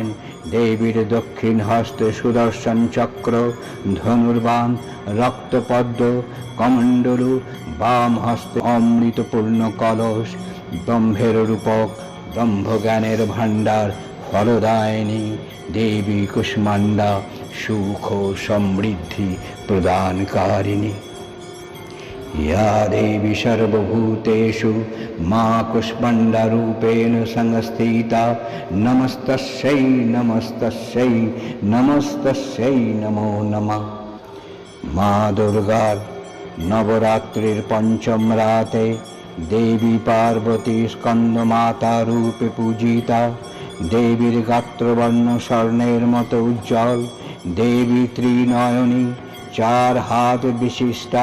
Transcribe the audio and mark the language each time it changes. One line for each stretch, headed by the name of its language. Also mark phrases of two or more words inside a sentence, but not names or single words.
Bangla: দেবীর দক্ষিণ হস্তে সুদর্শন চক্র, ধনুর্বাণ, রক্তপদ্ম, কমণ্ডলু, বাম হস্তে অমৃতপূর্ণ কলস। ব্রহ্মের রূপক, ব্রহ্মজ্ঞানের ভাণ্ডার, ফলদায়িনী দেবী কুষ্মাণ্ডা সুখ সমৃদ্ধি প্রদানকারিণী।
Sanskrit: या देवी सर्वभूतेषु मा कुष्माण्डारूपेण संस्थिता नमस्तस्यै नमस्तस्यै नमस्तस्यै नमो नमः।
Bangla: মা দুর্গার নবরাত্রির পঞ্চম রাতে দেবী পার্বতী স্কন্দমাতা রূপে পূজিতা। দেবীর গাত্রবর্ণ স্বর্ণের মতো উজ্জ্বল। দেবী ত্রিনয়নী, চার হাত বিশিষ্টা।